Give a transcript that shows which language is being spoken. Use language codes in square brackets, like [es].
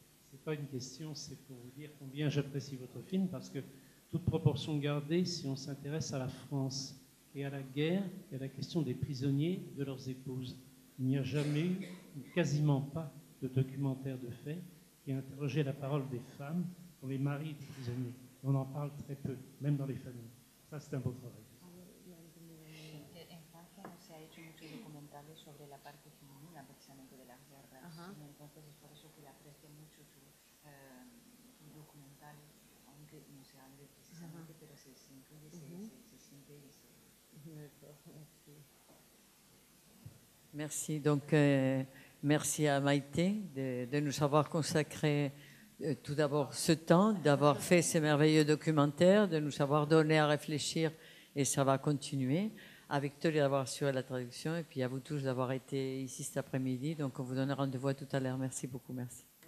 [fr] C'est pas une question, c'est pour vous dire combien j'apprécie votre film, parce que toute proportion gardée, si on s'intéresse à la France et à la guerre et à la question des prisonniers et de leurs épouses. Il n'y a jamais eu, quasiment pas, de documentaire de fait qui a interrogé la parole des femmes pour les maris des prisonniers. On en parle très peu, même dans les familles. Ça, c'est un beau travail. [es] En Francia no se ha hecho muchos documentales sobre la parte femenina precisamente de las guerras. Entonces es por eso que le aprecio mucho su documental, aunque no se hable precisamente, pero se incluye, se siente y se... [fr] Merci. Donc, merci à Maïté de nous avoir consacré tout d'abord ce temps, d'avoir fait ces merveilleux documentaires, de nous avoir donné à réfléchir, et ça va continuer. À Victoria d'avoir assuré la traduction, et puis à vous tous d'avoir été ici cet après-midi. Donc, on vous donne rendez-vous tout à l'heure. Merci beaucoup. Merci.